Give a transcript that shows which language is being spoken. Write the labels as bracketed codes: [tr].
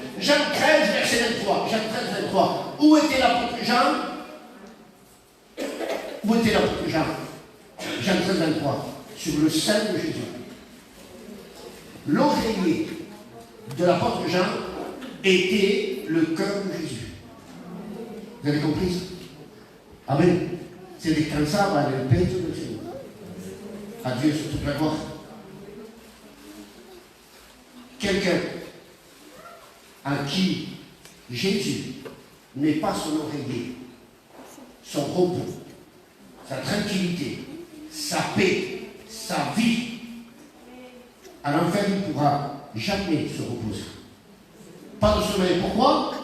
[fr] Jean 13, verset 23. Jean 13, 23. Où était l'apôtre Jean? Où était l'apôtre Jean? Jean 13, 23. Sur le sein de Jésus. L'oreiller de l'apôtre Jean était le cœur de Jésus. Vous avez compris ça? Amen. C'est [es] descansaba en el pecho del Señor. [fr] A Dieu sur toute la gloire. Quelqu'un en qui Jésus n'est pas son oreiller, son repos, sa tranquillité, sa paix, sa vie, à l'enfer il ne pourra jamais se reposer. Pas de sommeil. Pourquoi?